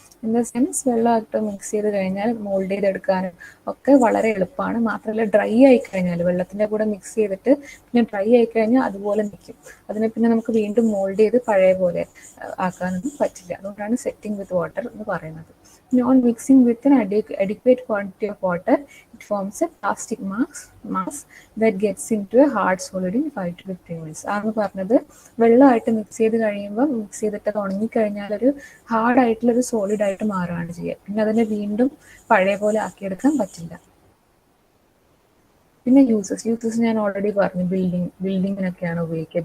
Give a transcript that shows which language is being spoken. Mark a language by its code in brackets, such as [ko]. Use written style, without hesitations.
[en] in the sense [ml] വെള്ളമായിട്ട് mix ചെയ്ത് കഴിഞ്ഞാൽ mould ചെയ്തെടുക്കാനും ഒക്കെ വളരെ എളുപ്പമാണ്. മാത്രമല്ല ഡ്രൈ ആയി കഴിഞ്ഞാൽ വെള്ളത്തിൻ്റെ കൂടെ മിക്സ് ചെയ്തിട്ട് പിന്നെ ഡ്രൈ ആയി കഴിഞ്ഞാൽ അതുപോലെ നിൽക്കും. അതിനെ പിന്നെ നമുക്ക് വീണ്ടും മോൾഡ് ചെയ്ത് പഴയ പോലെ ആക്കാനൊന്നും പറ്റില്ല. അതുകൊണ്ടാണ് സെറ്റിംഗ് വിത്ത് വാട്ടർ എന്ന് പറയുന്നത്. [en] On mixing with an adequate quantity of water, it forms a plastic mass that gets into a hard solid in 5 to 15 minutes. [ml] ആണെന്ന് പറഞ്ഞത് വെള്ളമായിട്ട് മിക്സ് ചെയ്ത് കഴിയുമ്പോൾ മിക്സ് ചെയ്തിട്ട് അത് ഉണങ്ങിക്കഴിഞ്ഞാൽ ഒരു ഹാർഡായിട്ടുള്ളൊരു സോളിഡ് ആയിട്ട് മാറുകയാണ് ചെയ്യുക. പിന്നെ അതിനെ വീണ്ടും പഴയ പോലെ ആക്കിയെടുക്കാൻ പറ്റില്ല. പിന്നെ യൂസസ് ഞാൻ ഓൾറെഡി പറഞ്ഞു, ബിൽഡിങ്ങിനൊക്കെയാണ് ഉപയോഗിക്കുക.